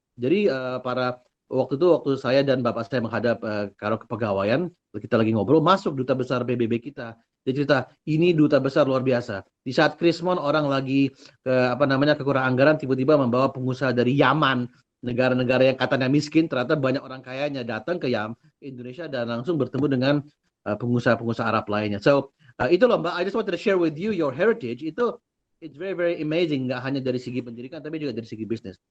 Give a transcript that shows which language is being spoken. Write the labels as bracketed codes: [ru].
[id] Jadi waktu saya dan bapak saya menghadap karo kepegawaian, kita lagi ngobrol, masuk duta besar PBB kita. Dia cerita, ini duta besar luar biasa. Di saat Krismon orang lagi kekurangan anggaran, tiba-tiba membawa pengusaha dari Yaman, negara-negara yang katanya miskin, ternyata banyak orang kayanya datang ke Indonesia dan langsung bertemu dengan pengusaha-pengusaha Arab lainnya. [en] So [id] itu loh Mbak, [en] I just wanted to share with you your heritage. It's very very amazing, [id] nggak hanya dari segi pendidikan tapi juga dari segi bisnis.